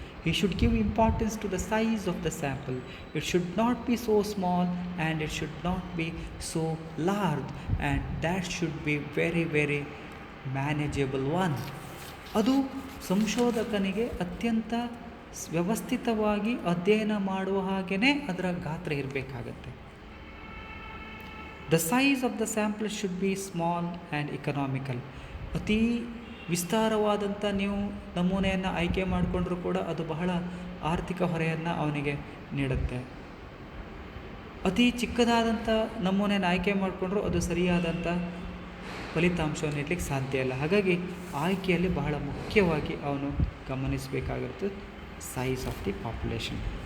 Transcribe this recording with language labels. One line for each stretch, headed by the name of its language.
English: He should give importance to the size of the sample. It should not be so small and it should not be so large, and that should be very, very manageable one.
Kannada: ಅದು ಸಂಶೋಧಕನಿಗೆ ಅತ್ಯಂತ ವ್ಯವಸ್ಥಿತವಾಗಿ ಅಧ್ಯಯನ ಮಾಡುವ ಹಾಗೆಯೇ ಅದರ ಗಾತ್ರ ಇರಬೇಕಾಗತ್ತೆ.
English: The size of the sample should be small and economical. ಅತಿ
Kannada: ವಿಸ್ತಾರವಾದಂಥ ನೀವು ನಮೂನೆಯನ್ನು ಆಯ್ಕೆ ಮಾಡಿಕೊಂಡ್ರೂ ಕೂಡ ಅದು ಬಹಳ ಆರ್ಥಿಕ ಹೊರೆಯನ್ನು ಅವನಿಗೆ ನೀಡುತ್ತೆ. ಅತಿ ಚಿಕ್ಕದಾದಂಥ ನಮೂನೆಯನ್ನು ಆಯ್ಕೆ ಮಾಡಿಕೊಂಡ್ರೂ ಅದು ಸರಿಯಾದಂಥ ಫಲಿತಾಂಶವನ್ನು ನೀಡಲಿಕ್ಕೆ ಸಾಧ್ಯ ಇಲ್ಲ. ಹಾಗಾಗಿ ಆಯ್ಕೆಯಲ್ಲಿ ಬಹಳ ಮುಖ್ಯವಾಗಿ ಅವನು ಗಮನಿಸಬೇಕಾಗಿರುತ್ತೆ
English: Size of the population.